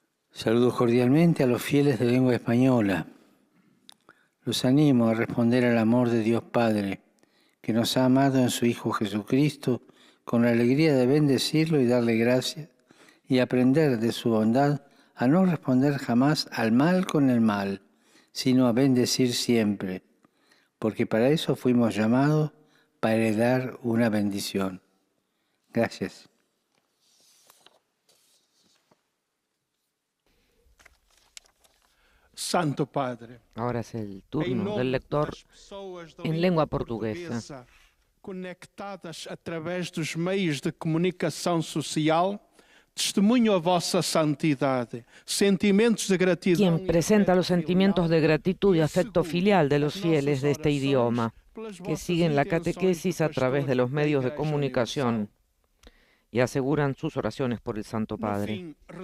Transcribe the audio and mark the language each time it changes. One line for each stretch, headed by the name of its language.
Spanish: Saludo cordialmente a los fieles de lengua española. Los animo a responder al amor de Dios Padre, que nos ha amado en su Hijo Jesucristo, con la alegría de bendecirlo y darle gracias, y aprender de su bondad a no responder jamás al mal con el mal, sino a bendecir siempre, porque para eso fuimos llamados, para heredar una bendición. Gracias. Santo Padre. Ahora es el turno del lector en lengua portuguesa.
Portuguese: Conectadas através dos meios de comunicação social, testemunho a vossa santidade, sentimentos de gratidão.
Spanish: Quien presenta los sentimientos de gratitud y afecto filial de los fieles de este idioma, que siguen la catequesis a través de los medios de comunicación y aseguran sus oraciones por el Santo Padre.